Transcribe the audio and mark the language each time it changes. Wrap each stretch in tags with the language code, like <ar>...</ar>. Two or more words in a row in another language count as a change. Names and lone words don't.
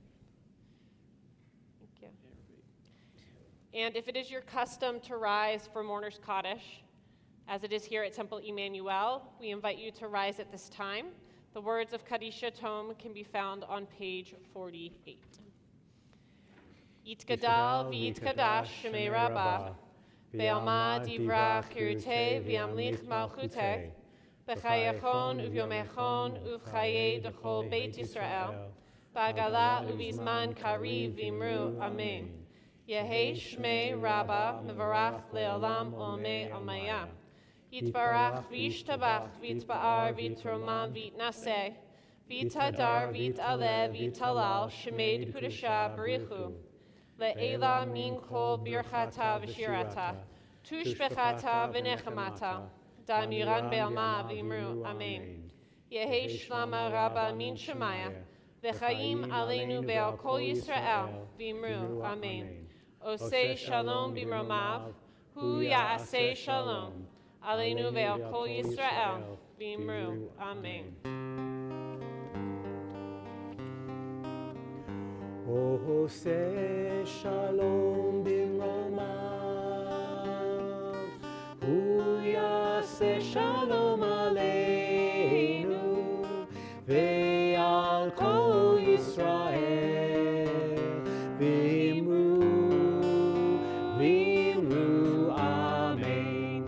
<en>Thank you. And if it is your custom to rise for Mourner's Kaddish, as it is here at Temple Emanu-El, we invite you to rise at this time. The words of Kaddish Tome can be found on page 48.</en> <arc>יתגדל ויתקדש שמה רבא, בעלמא די ברא כרעותה וימליך מלכותה, בחייכון וביומיכון ובחיי דכל בית ישראל, בעגלא ובזמן קריב ואמרו אמן. יהא שמה רבא מברך לעלם עלמי עלמיא. יתברך וישתבח ויתפאר ויתרומם ויתנשא, ויתהדר ויתעלה ויתהלל שמה דקודשא בריך הוא. לעלא מן כל ברכתא ושירתא, תשבחתא ונחמתא, דאמירן בעלמא ואמרו אמן. יהא שלמא רבא מן שמיא, וחיים עלינו ועל כל ישראל ואמרו אמן.</arc> <he>עושה שלום במרומיו, הוא יעשה שלום. עלינו ועל כל ישראל, ואמרו, אמן. עושה שלום במרומיו, הוא יעשה שלום עלינו, ועל כל ישראל, ואמרו, אמן.</he>